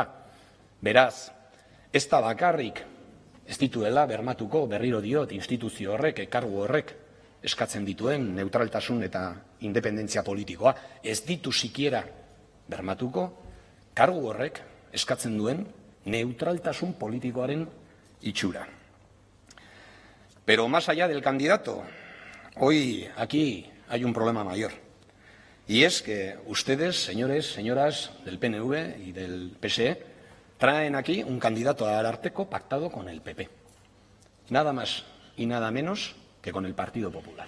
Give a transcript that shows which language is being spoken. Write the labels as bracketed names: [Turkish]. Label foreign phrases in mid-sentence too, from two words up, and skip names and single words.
[Basque] Beraz, ez da bakarrik ez dituela bermatuko berriro diot instituzio horrek, kargu horrek, eskatzen dituen neutraltasun eta independentzia politikoa, ez ditu sikiera bermatuko, kargu horrek eskatzen duen neutraltasun politikoaren itxura. [Spanish] Pero más allá del candidato, hoy aquí hay un problema mayor. Y es que ustedes, señores, señoras del PNV y del PSE, traen aquí un candidato al Ararteko pactado con el PP. Nada más y nada menos que con el Partido Popular.